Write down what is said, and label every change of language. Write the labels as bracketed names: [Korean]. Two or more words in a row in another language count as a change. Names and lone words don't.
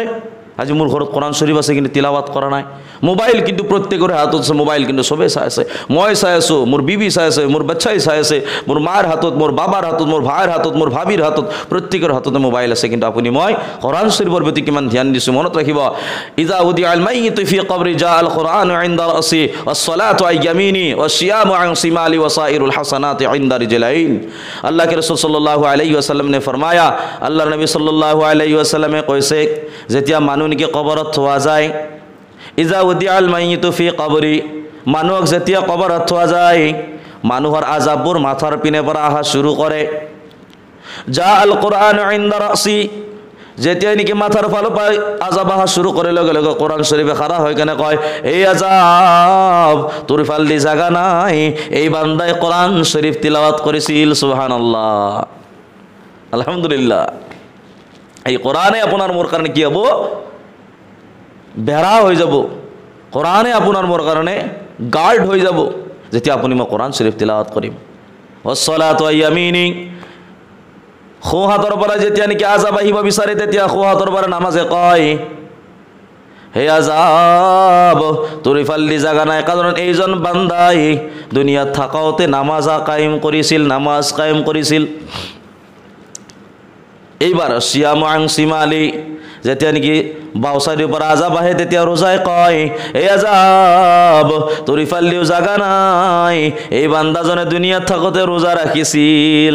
[Assamese] আজি মোৰ ঘৰত কোৰাণ শ্বৰীফ আছে কিন্তু তিলাৱাত কৰা নাই। মোবাইল কিন্তু প্ৰত্যেকৰে হাতত আছে, মোবাইল কিন্তু চবেই চাই আছে, মই চাই আছোঁ, মোৰ বিবি চাই আছে, মোৰ বাচ্চাই চাই আছে, মোৰ মাৰ হাতত, মোৰ বাবাৰ হাতত, মোৰ ভাইৰ হাতত, মোৰ ভাবিৰ হাতত, প্ৰত্যেকৰ হাততে মোবাইল আছে। কিন্তু আপুনি মই কোৰাণ শ্বৰীফৰ প্ৰতি কিমান ধ্যান দিছোঁ? মনত ৰাখিব, [Arabic] إذا وضع الميت في قبره جاء القرآن عند رأسه والصلاة عن يمينه والصيام عن شماله وسائر الحسنات عند رجليه. [Hindi] আল্লাহ के रसूल [Arabic] صلى الله عليه وسلم [Hindi] ने फरमाया, [Assamese] আল্লাহৰ নবী [Arabic] صلى الله عليه وسلم [Assamese] কৈছে, যেতিয়া মানুহ নেকি কবৰত থোৱা যায়, [Arabic] إذا وضع الميت في قبره, [Assamese] মানুহক যেতিয়া কবৰত থোৱা যায়, মানুহৰ আজাববোৰ মাথাৰ পিনে পৰা অহা শুরু কৰে। [Arabic] جاء القرآن عند رأسه, [Assamese] যেতিয়া নেকি মাথাৰ ফালৰ পৰা আজাব অহা শুরু কৰে, লগে লগে কোৰাণ শ্বৰীফে খাৰা হৈ কেনে কয়, এই আজাব তোৰ ফাল দি জাগা নাই, এই বান্দাই কোৰাণ শ্বৰীফ তিলাৱাত কৰিছিল। [Arabic] سبحان الله، الحمد لله. [Bangla] এই কোরআনে আপনার মোর কারণে কি হব? বেড়া হয়ে যাব। কোরআনে আপনার মোর কারণে গার্ড হয়ে যাব, যেতিয়া আপনি মই কোরআন শরীফ তিলাওয়াত করিম। [Arabic] والصلاة عن يمينه, [Assamese] সোঁ হাতৰ পৰা যেতিয়া নেকি আজাব আহিব বিচাৰে তেতিয়া সোঁ হাতৰ পৰা নামাজে কয় হে আজাব তোৰ ইফালদি জাগা নাই, কাৰণ এইজন বান্দাই দুনিয়াত থাকাওতে নামাজ কায়েম কৰিছিল। এইবাৰ [Arabic] الصيام عن شماله [Assamese] যেতিয়া নেকি বাওঁ চাইডৰ পৰা আজাব আহে তেতিয়া ৰোজাই কয় এই আজাব তোৰ ইফালদিও জাগা নাই, এই বান্দাজনে দুনিয়াত থাকোতে ৰোজা ৰাখিছিল।